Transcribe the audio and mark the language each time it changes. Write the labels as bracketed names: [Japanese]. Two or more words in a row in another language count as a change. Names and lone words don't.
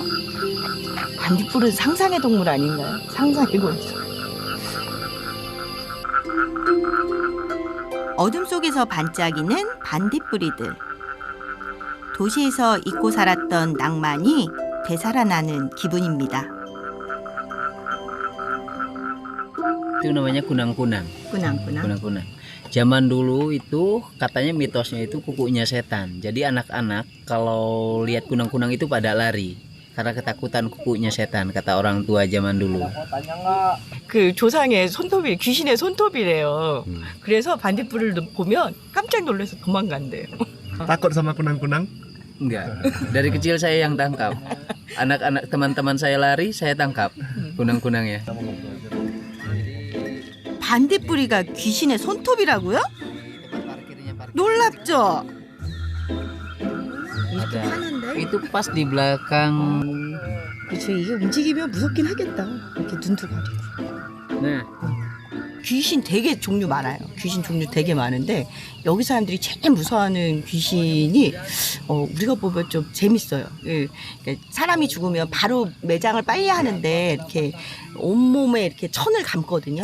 [Korean] 반딧불은 상상의 동물 아닌가요? 상상의 곤충. 어둠 속에서 반짝이는 반딧불이들. 도시에서 잊고 살았던 낭만이 되살아나는 기분입니다. [Indonesian] Itu namanya kunang-kunang. Kunang-kunang. Kunang-kunang. Zaman dulu itu katanya mitosnya itu kukunya setan. Jadi anak-anak kalau lihat kunang-kunang itu pada lari karena ketakutan kukunya setan, kata orang tua zaman dulu. [Korean] 그 조상의 손톱이 귀신의 손톱이래요. 그래서 반딧불을 보면 깜짝 놀라서 도망간대요. [Indonesian] Takut sama kunang-kunang? Enggak. Dari kecil saya yang tangkap. Anak-anak teman-teman saya lari, saya tangkap kunang-kunangnya. [Korean] 반딧불이가 귀신의 손톱이라고요? 놀랍죠? [Indonesian] Ada. Itu pas di belakang. [Korean] 그렇죠. 이게 움직이면 무섭긴 하겠다. 이렇게 눈도 가리고. [Indonesian] Nah, [Korean] 귀신 되게 종류 많아요. 귀신 종류 되게 많은데 여기 사람들이 제일 무서워하는 귀신이 우리가 보면 좀 재밌어요. 예, 그러니까 사람이 죽으면 바로 매장을 빨리 하는데 이렇게 온몸에 이렇게 천을 감거든요.